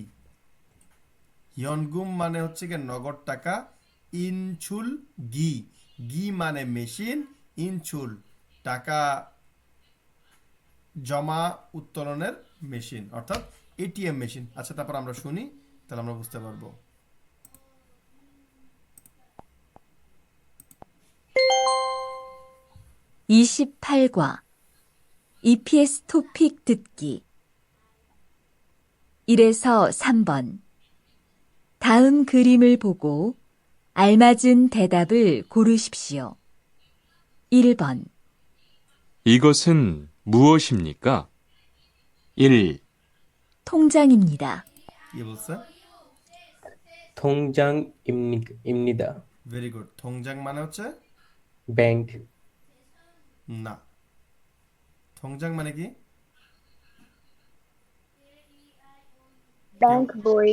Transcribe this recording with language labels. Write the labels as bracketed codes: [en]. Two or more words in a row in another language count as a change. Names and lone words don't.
[bn] হিয়নগুম মানে হচ্ছে কি নগদ টাকা, [ko] 인출 기, [bn] গি মানে মেশিন, ইনছুল টাকা জমা উত্তোলনের মেশিন, অর্থাৎ [en] ATM machine. [bn] আচ্ছা তারপর আমরা শুনি, তাহলে আমরা বুঝতে পারবো। [ko] (28과) EPS 토픽 듣기 1에서 3번. 다음 그림을 보고 알맞은 대답을 고르십시오. 1번, 이것은 무엇입니까? 1, 통장입니다. [bn] কি বলছে? [ko] 통장입니다. [en] very good. [bn] থংজাং মানে হচ্ছে ব্যাংক না, থংজাং মানে কি? ব্যাংক বই।